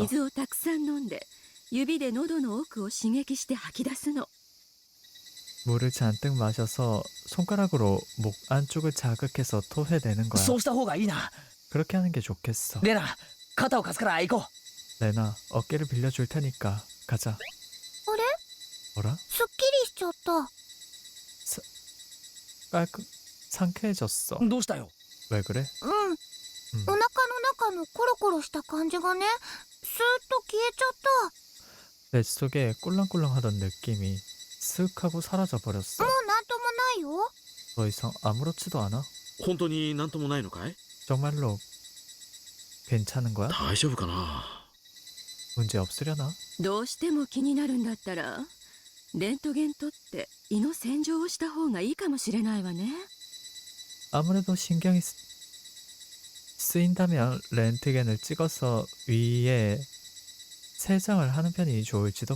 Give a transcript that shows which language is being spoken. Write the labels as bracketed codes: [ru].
[ja] 水をたくさん飲んで指で喉の奥を刺激して吐き出すの。 [ko] 물을 잔뜩 마셔서 손가락으로 목 안쪽을 자극해서 토해내는 거야. [ja] そうした方がいいな [ko] 그렇게 하는 게 좋겠어. [ja] レナ肩を貸すから行こ [ko] 레나, 어깨를 빌려줄 테니까 가자. [ja] あれ？ [ko] 뭐라? [ja] すっきりしちゃった。 [ko] 깔끔 상쾌해졌어. [ja] うどうしたよ [ko] 왜 그래? [ja] うん。お腹の中のコロコロした感じがね、スーッと消えちゃった。 [ko] 뱃속에 꿀렁꿀렁하던 느낌이 쓱 하고 사라져 버렸어. [ja] もうなんともないよ。 [ko] 더 이상 아무렇지도 않아? [ja] 本当になんともないのかい？ [ko] 정말로 괜찮은 거야? [ja] 大丈夫かな。 [ko] 문제 없으려나? [ja] どうしても気になるんだったらレントゲン取って胃の洗浄をした方がいいかもしれないわね。 [ko] 아무래도 신경이 쓰인다면 렌트겐을 찍어서 위에 세정을 하는 편이 좋을지도